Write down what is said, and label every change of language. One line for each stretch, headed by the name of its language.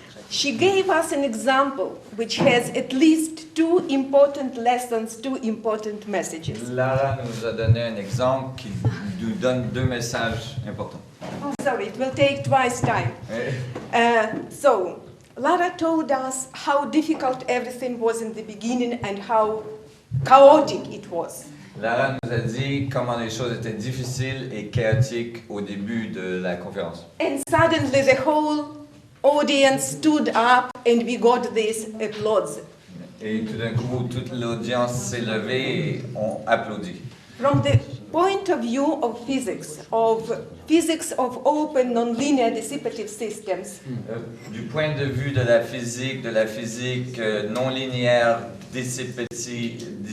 English: She gave us an example which has at least two important lessons, two important messages.
French: Lara nous a donné un exemple qui nous donne deux messages importants.
English: Oh, sorry, it will take twice time. So, Lara told us how difficult everything was in the beginning and how chaotic it was.
French: Lara nous a dit comment les choses étaient difficiles et chaotiques au début de la conférence.
English: And suddenly the whole audience stood up and we got this applause.
French: Et tout d'un coup, toute l'audience s'est levée et ont applaudi.
English: From the point of view of physics of open non-linear dissipative systems,
French: Du point de vue de la physique non linéaire, dissipative,